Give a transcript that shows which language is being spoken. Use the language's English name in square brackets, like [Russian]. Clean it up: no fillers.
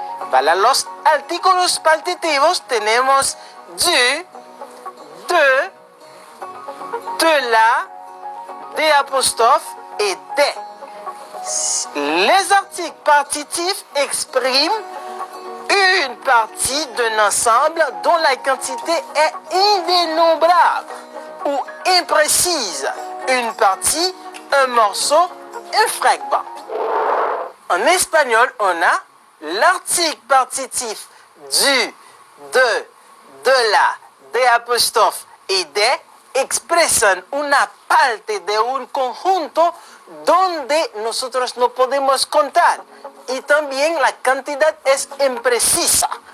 [Spanish] Para los artículos partitivos tenemos [French] du, de la, [Spanish] de apóstrofe et de. [French] Les articles partitifs expriment une partie d'un ensemble dont la quantité est indénombrable ou imprécise. Une partie, un morceau, un fragment. En espagnol, on a l'article partitif [Spanish] du, de la, de apóstrofe y de expresan una parte de un conjunto donde nosotros no podemos contar y también la cantidad es imprecisa.